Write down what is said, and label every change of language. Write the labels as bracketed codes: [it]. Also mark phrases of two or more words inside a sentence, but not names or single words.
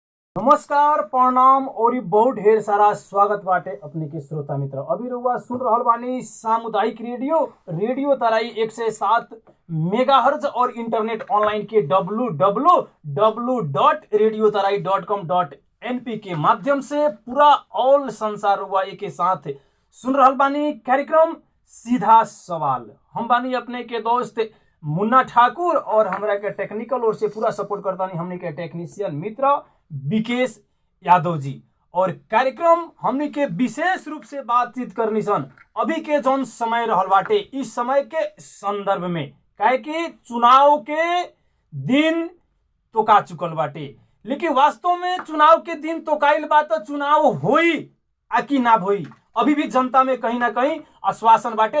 [bho] नमस्कार प्रणाम और बहुत ढेर सारा स्वागत बाटे अपने के श्रोता मित्र। अभी रउआ सुन रहल बानी सामुदायिक रेडियो तराई 107 मेगाहर्ज और [en] internet online [bho] के www.radiotaraai.com.np के माध्यम से पूरा ऑल संसार रउआ एक साथ सुन रहल बानी। कार्यक्रम सीधा सवाल। हम बानी अपने के दोस्त मुन्ना ठाकुर और हमरा के टेक्निकल ओर से पूरा सपोर्ट करता नहीं हमने के टेक्नीशियन मित्र विकेश यादव जी। और कार्यक्रम हमने के विशेष रूप से बातचीत करनी सन अभी के जौन समय रहल बाटे इस समय के संदर्भ में, काहे कि चुनाव के दिन तोका चुकल बाटे, लेकिन वास्तव में चुनाव के दिन तोकाइल बा तो चुनाव होई आ कि ना होई अभी भी जनता में कहीं ना कहीं आश्वासन बाटे।